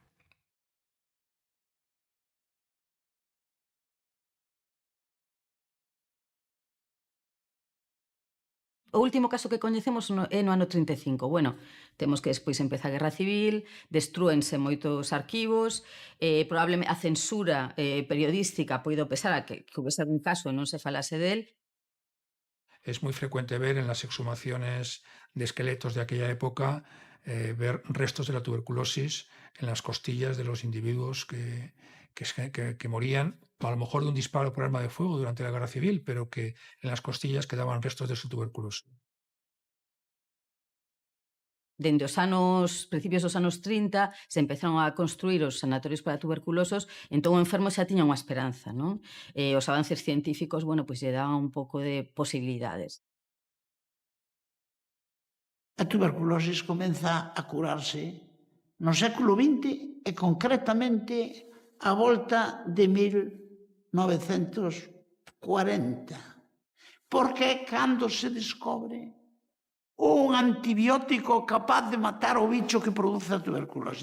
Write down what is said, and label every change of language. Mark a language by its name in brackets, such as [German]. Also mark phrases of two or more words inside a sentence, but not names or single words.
[Galician] O último caso que coñecemos é no ano 35. Bueno, temos que despois empeza a Guerra Civil, destrúense moitos arquivos, probablemente a censura periodística poido pesar a que houvese algún caso e non se falase del. [Spanish] Es muy frecuente ver en las exhumaciones de esqueletos de aquella época ver restos de la tuberculosis en las costillas de los individuos que morían, a lo mejor de un disparo por arma de fuego durante la Guerra Civil, pero que en las costillas quedaban restos de su tuberculosis. [Galician] Dende os principios dos anos 30, se empezaron a construir os sanatorios para tuberculosos, entón o enfermo xa tiña unha esperanza, non? Os avances científicos, bueno, pois lle daban un pouco de posibilidades. A tuberculosis comeza a curarse no século XX e concretamente a volta de 1940, porque é cando se descobre un antibiótico capaz de matar o bicho que produce a tuberculose.